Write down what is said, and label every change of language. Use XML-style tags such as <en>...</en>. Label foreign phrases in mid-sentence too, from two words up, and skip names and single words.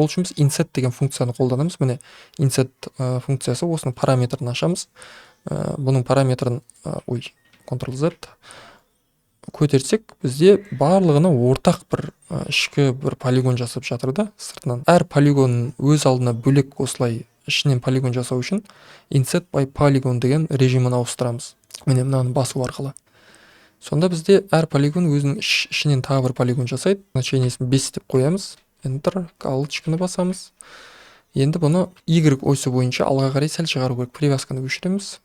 <kk>Ол үшін біз inset деген функцияны қолданамыз. Міне inset функциясы, осының параметрін ашамыз. Бұның параметрін Ctrl-Z көтерсек, бізде барлығына ортақ бір ішкі бір полигон жасап жатыр да, сыртынан. Әр полигонның өз алдына бөлек осылай ішінен полигон жасау үшін</kk> <en>inset by polygon</en> <kk>деген режимін ауыстырамыз. Міне мынаны басу арқылы. Сонда бізде әр полигон өзінің ішінен тағы бір полигон жасайды. Значениесін 5 деп қоямыз. Enter, галочканы басамыз. Енді бұны Y осі бойынша алға қарай сәл шығару керек. Привязканы өшіреміз.</kk>